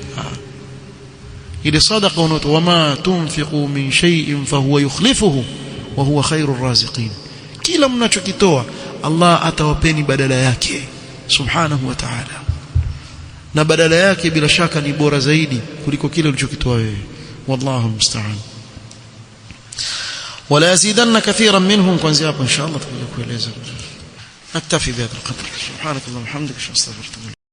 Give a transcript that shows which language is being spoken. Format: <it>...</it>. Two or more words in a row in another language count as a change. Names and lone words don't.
<sw>Ile sadaqa unato,</sw> <ar>وما تنفقوا من شيء فهو يخلفه وهو خير الرازقين.</ar> <sw>Kila mnachokitoa Allah atawapeni badala yake</sw> <ar>سبحانه وتعالى,</ar> <sw>na badala yake bila shaka ni bora zaidi kuliko kile ulichokitoa wewe.</sw> <ar>والله المستعان. ولا يزيدن كثيرا منهم.</ar> <sw>kuanzia hapo inshallah tutakuja kueleza.</sw> <ar>نكتفي بهذا القدر. سبحانك اللهم وبحمدك اشهد ان لا اله الا انت</ar>